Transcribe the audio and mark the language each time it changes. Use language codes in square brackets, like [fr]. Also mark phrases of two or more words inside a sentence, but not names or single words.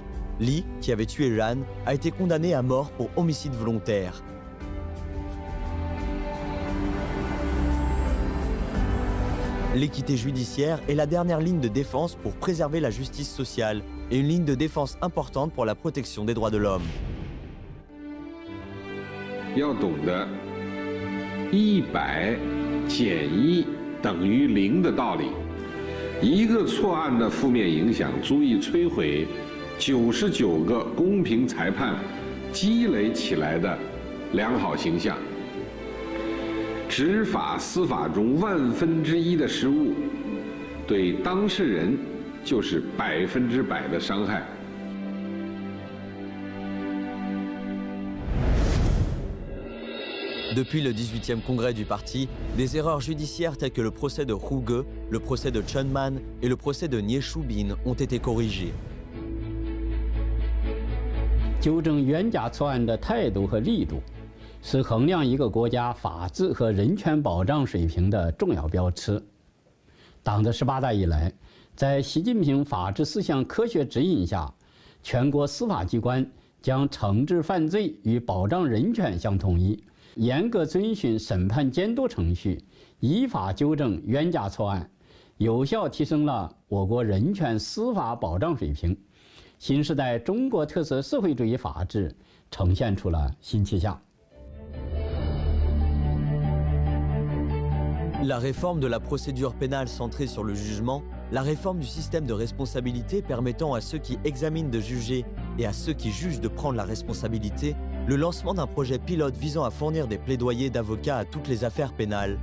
[fr] Lee, qui avait tué Jan, a été condamné à mort pour homicide volontaire. L'équité judiciaire est la dernière ligne de défense pour préserver la justice sociale et une ligne de défense importante pour la protection des droits de l'homme. [zh] 要懂得100减1等于0的道理，一个错案的负面影响足以摧毁99个公平裁判积累起来的良好形象。执法司法中1/1000的失误，对当事人就是100%的伤害。 [fr] Depuis le 18e congrès du parti, des erreurs judiciaires telles que le procès de Hu Ge, le procès de Chen Man et le procès de Nie Shubin ont été corrigés. [zh] 纠正冤假错案的态度和力度，是衡量一个国家法治和人权保障水平的重要标尺。党的18大以来，在习近平法治思想科学指引下，全国司法机关将惩治犯罪与保障人权相统一，严格遵循审判监督程序，依法纠正冤假错案，有效提升了我国人权司法保障水平。新时代中国特色社会主义法治呈现出了新气象。 [fr] La réforme de la procédure pénale centrée sur le jugement, la réforme du système de responsabilité permettant à ceux qui examinent de juger et à ceux qui jugent de prendre la responsabilité, le lancement d'un projet pilote visant à fournir des plaidoyers d'avocats à toutes les affaires pénales.